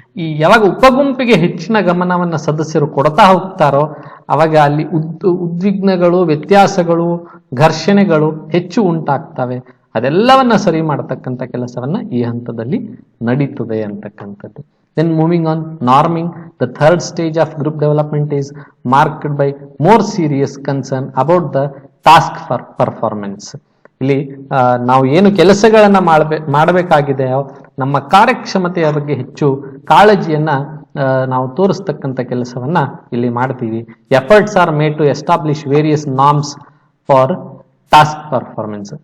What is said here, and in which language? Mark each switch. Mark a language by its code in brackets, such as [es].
[kn] ಈ ಯಾವಾಗ ಉಪಗುಂಪಿಗೆ ಹೆಚ್ಚಿನ ಗಮನವನ್ನ ಸದಸ್ಯರು ಕೊಡ್ತಾ ಹೋಗ್ತಾರೋ ಅವಾಗ ಅಲ್ಲಿ ಉದ್ವಿಗ್ನಗಳು, ವ್ಯತ್ಯಾಸಗಳು, ಘರ್ಷಣೆಗಳು ಹೆಚ್ಚು ಉಂಟಾಗ್ತವೆ. ಅದೆಲ್ಲವನ್ನ ಸರಿ ಮಾಡತಕ್ಕಂಥ ಕೆಲಸವನ್ನ ಈ ಹಂತದಲ್ಲಿ ನಡೀತದೆ ಅಂತಕ್ಕಂಥದ್ದು. [en] Then moving on, norming. The third stage of group development is marked by more serious concern about the task for performance. [kn] ಇಲ್ಲಿ ನಾವು ಏನು ಕೆಲಸಗಳನ್ನ ಮಾಡಬೇಕಾಗಿದೆಯೋ ನಮ್ಮ ಕಾರ್ಯಕ್ಷಮತೆಯ ಬಗ್ಗೆ ಹೆಚ್ಚು ಕಾಳಜಿಯನ್ನ ನಾವು ತೋರಿಸ್ತಕ್ಕಂಥ ಕೆಲಸವನ್ನ ಇಲ್ಲಿ ಮಾಡ್ತೀವಿ. [en] Efforts are made to establish various norms for task performance.